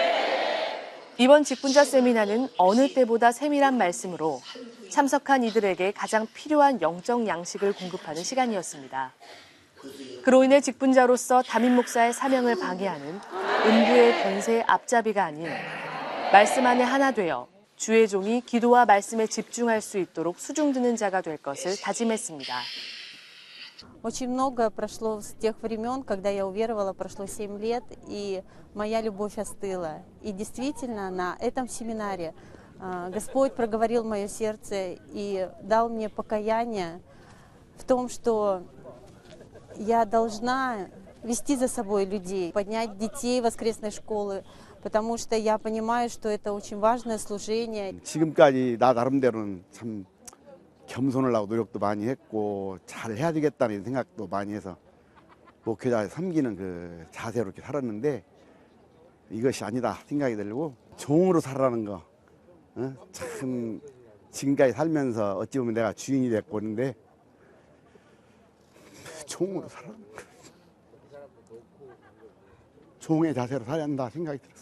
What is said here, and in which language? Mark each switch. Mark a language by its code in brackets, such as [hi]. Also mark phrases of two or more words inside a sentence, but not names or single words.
[ko] 이번 직분자 세미나는 어느 때보다 세밀한 말씀으로 참석한 이들에게 가장 필요한 영적 양식을 공급하는 시간이었습니다. 그로 인해 직분자로서 담임 목사의 사명을 방해하는 음부의 권세의 앞잡이가 아닌 말씀 안에 하나 되어 주의 종이 기도와 말씀에 집중할 수 있도록 수중드는 자가 될 것을 다짐했습니다. [ru] Очень многое прошло с тех времен, когда я уверовала, прошло 7 лет, и моя любовь остыла. И действительно, на этом семинаре Господь проговорил мое сердце и дал мне покаяние в том, что я должна вести за собой людей, поднять детей воскресной школы, потому что я понимаю, что это очень важное служение. [ko] 지금까지 나 나름대로는 참 겸손을 하고 노력도 많이 했고 잘 해야 되겠다는 생각도 많이 해서 목회자 섬기는 그 자세로 이렇게 살았는데 이것이 아니다 생각이 들고 종으로 살아라는 거 참 지금까지 살면서 어찌 보면 내가 주인이 됐고 있는데 종으로 살아라는 거 종의 자세로 살아야 한다 생각이 들었어요.